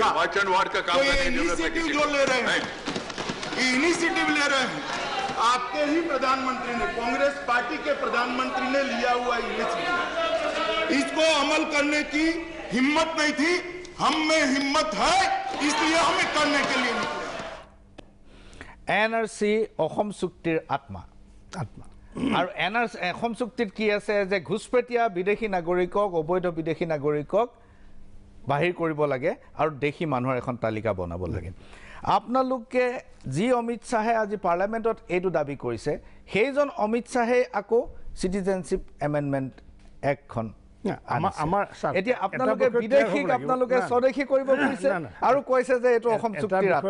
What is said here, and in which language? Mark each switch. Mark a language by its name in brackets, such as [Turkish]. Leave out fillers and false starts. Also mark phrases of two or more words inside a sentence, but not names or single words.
[Hindi] तो ये इनिशिएटिव जो ले रहे हैं, आपके ही प्रधानमंत्री ने, कांग्रेस पार्टी के प्रधानमंत्री ने लिया हुआ इनिशिएटिव, इसको अमल करने की हिम्मत नहीं थी। हम में हिम्मत है, इसलिए हमें करने के लिए निकले। [Assamese] এনআৰচি অসম চুক্তিৰ আত্মা আৰু এনআৰচি অসম চুক্তিত কি আছে যে ঘুচপেটীয়া বিদেশী নাগৰিকক, অবৈধ বিদেশী নাগৰিকক বাহিৰ কৰিব লাগে আৰু দেশী মানুহৰ এখন তালিকা বনাব লাগে। আপোনালোকে যি অমিত শ্বাহে আজি পাৰ্লামেণ্টত এইটো দাবী কৰিছে, সেইজন অমিত শ্বাহে আকৌ চিটিজেনশ্বিপ এমেণ্ডমেণ্ট এক্টখন এতিয়া আপোনালোকে বিদেশীক আপোনালোকে স্বদেশী কৰিব খুজিছে আৰু কৈছে যে এইটো অসম চুক্তিৰ আত্মা।